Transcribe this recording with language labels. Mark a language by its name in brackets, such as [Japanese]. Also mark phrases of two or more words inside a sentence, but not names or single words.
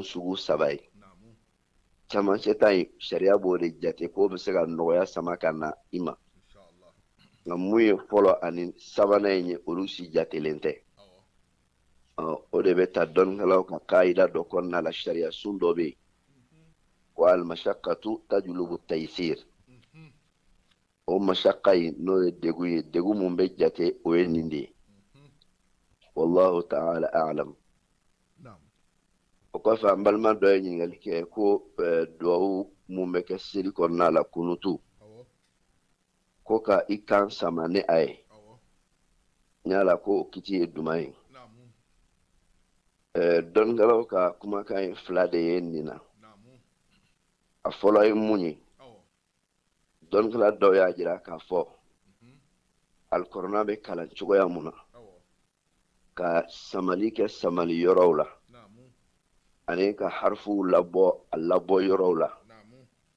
[Bambara] sugu 3 ye camancɛ ta in sariya b'o de jate k'o bɛ se ka nɔgɔya sama ka na i ma nka mun ye fɔlɔ ani sabanan in ye olu si jatelen tɛ o de bɛ ta dɔnnikɛlaw ka ka'ida dɔ kɔnɔna la sariya sun dɔ bɛ yen ko [Arabic] المشقة تجلب التيسير [Bambara] o mashaka in n'o ye degun mun bɛ jate o ye nin de ye [Arabic] والله تعالى أعلم [Bambara] o kɔfɛ an balima dɔ ye ɲininkali kɛ ko duwawu mun bɛ kɛ seli kɔnɔna la kunutu ko ka i kan sama ni a ye ɲala ko o kiti ye duman ye dɔnnikɛlaw ka kumakan ye 2 de ye nin na a fɔlɔ ye mun ye dɔnnikɛla dɔw y'a jira k'a fɔ alikɔrɔna bɛ kalan cogoya mun na ka samali kɛ samali yɔrɔw la ani ka harifuw labɔ a labɔ yɔrɔw la